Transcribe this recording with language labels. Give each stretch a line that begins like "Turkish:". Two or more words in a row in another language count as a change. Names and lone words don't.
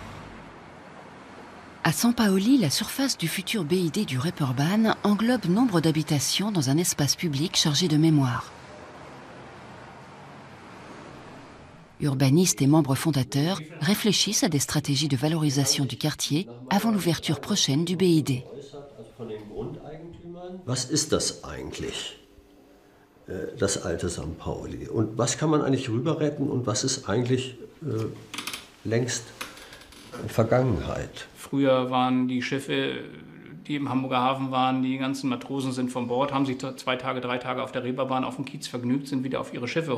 French: À San Paoli, la surface du futur BID du Reeperbahn englobe nombre d'habitations dans un espace public chargé de mémoire. Urbanistes et membres fondateurs réfléchissent à des stratégies de valorisation du quartier avant l'ouverture prochaine du BID.
German: Was ist das eigentlich, das alte San Paoli? Und was kann man eigentlich rüber retten und was ist eigentlich längst Vergangenheit? Früher waren die Schiffe, die im Hamburger Hafen waren, die ganzen Matrosen sind von Bord, haben sich 2 Tage, 3 Tage auf der Reeperbahn auf dem Kiez vergnügt, sind wieder auf ihre Schiffe.